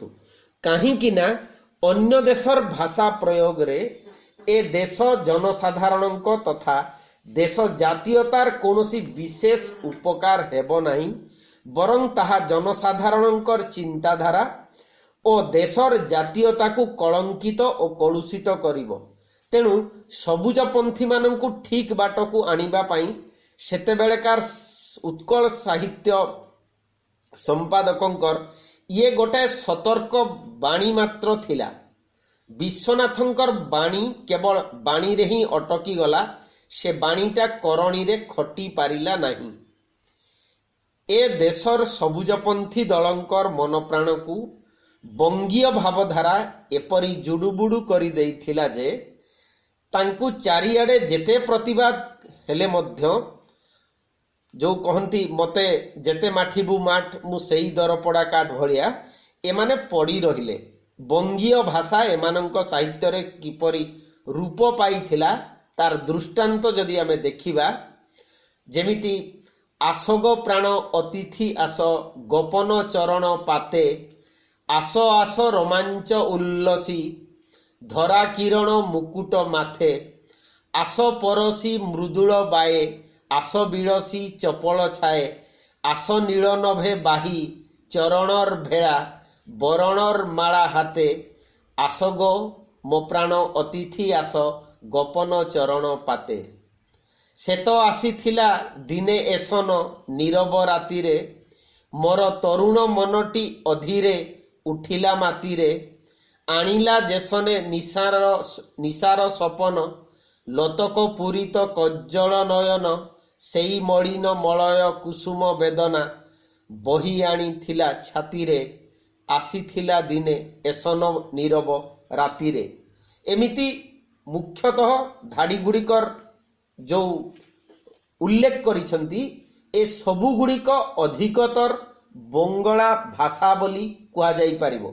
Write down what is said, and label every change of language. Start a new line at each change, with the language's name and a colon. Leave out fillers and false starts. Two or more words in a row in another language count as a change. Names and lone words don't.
Odia: କାହିଁକି ନା ଅନ୍ୟ ଦେଶର ଭାଷା ପ୍ରୟୋଗରେ ଏ ଦେଶ ଜନସାଧାରଣଙ୍କ ତଥା ଦେଶ ଜାତୀୟତାର କୌଣସି ବିଶେଷ ଉପକାର ହେବ ନାହିଁ, ବରଂ ତାହା ଜନସାଧାରଣଙ୍କର ଚିନ୍ତାଧାରା ଓ ଦେଶର ଜାତୀୟତାକୁ କଳଙ୍କିତ ଓ କଳୁଷିତ କରିବ। ତେଣୁ ସବୁଜପନ୍ଥୀମାନଙ୍କୁ ଠିକ୍ ବାଟକୁ ଆଣିବା ପାଇଁ ସେତେବେଳେକାର ଉତ୍କଳ ସାହିତ୍ୟ ସମ୍ପାଦକଙ୍କର ଏ ଗୋଟାଏ ସତର୍କ ବାଣୀ ମାତ୍ର ଥିଲା। ବିଶ୍ୱନାଥଙ୍କର ବାଣୀ କେବଳ ବାଣୀ ରେ ହିଁ ଅଟକି ଗଲା, ସେ ବାଣୀଟା କରଣୀ ରେ ଖଟି ପାରିଲା ନାହିଁ। ଏ ଦେଶର ସବୁଜପନ୍ଥୀ ଦଳଙ୍କର ମନ ପ୍ରାଣ କୁ ବଙ୍ଗୀୟ ଭାବଧାରା ଏପରି ଜୁଡୁବୁଡୁ କରି ଦେଇଥିଲା ଯେ ତାଙ୍କୁ ଚାରିଆଡ଼େ ଯେତେ ପ୍ରତିବାଦ ହେଲେ ମଧ୍ୟ ଯୋ କହନ୍ତି ମତେ ଯେତେ ମାଠିବୁ ମାଠ ମୁଁ ସେଇ ଦରପଡ଼ା କାଠ ଭଳିଆ ଏମାନେ ପଡ଼ି ରହିଲେ। ବଙ୍ଗୀୟ ଭାଷା ଏମାନଙ୍କ ସାହିତ୍ୟ ରେ କିପରି ରୂପ ପାଇଥିଲା ତାର ଦୃଷ୍ଟାନ୍ତ ଯଦି ଆମେ ଦେଖିବା, ଯେମିତି ଆସଗ ପ୍ରାଣ ଅତିଥି ଆସ ଗୋପନ ଚରଣ ପାତେ, ଆସ ଆସ ରୋମାଞ୍ଚ ଉଲ୍ଲସି ଧରା କିରଣ ମୁକୁଟ ମାଥେ, ଆସ ପରଶି ମୃଦୁଳ ବାଏ, ଆସ ବିଡ଼ସି ଚପଳ ଛାଏ, ଆସ ନୀଳ ନଭେ ବାହି ଚରଣର ଭେଡ଼ା ବରଣର ମାଳା ହାତେ, ଆସ ଗୋ ମୋ ପ୍ରାଣ ଅତିଥି ଆସ ଗୋପନ ଚରଣ ପାତେ। ସେ ତ ଆସିଥିଲା ଦିନେ ଏସନ ନୀରବ ରାତିରେ, ମୋର ତରୁଣ ମନଟି ଅଧୀରେ ଉଠିଲା ମାତିରେ, ଆଣିଲା ଯେସନେ ନିଶାର ସପନ ଲତକ ପୂରିତ କଜ୍ଜଳ ନୟନ, ସେଇ ମଳିନ ମଳୟ କୁସୁମ ବେଦନା ବହି ଆଣି ଥିଲା ଛାତିରେ, ଆସିଥିଲା ଦିନେ ଏସନ ନୀରବ ରାତିରେ। ଏମିତି ମୁଖ୍ୟତଃ ଧାଡ଼ି ଗୁଡ଼ିକର ଯୋ ଉଲ୍ଲେଖ କରିଛନ୍ତି ଏ ସବୁ ଗୁଡ଼ିକ ଅଧିକତର ବଙ୍ଗଳା ଭାଷା ବୋଲି କୁହା ଯାଇ ପାରିବ।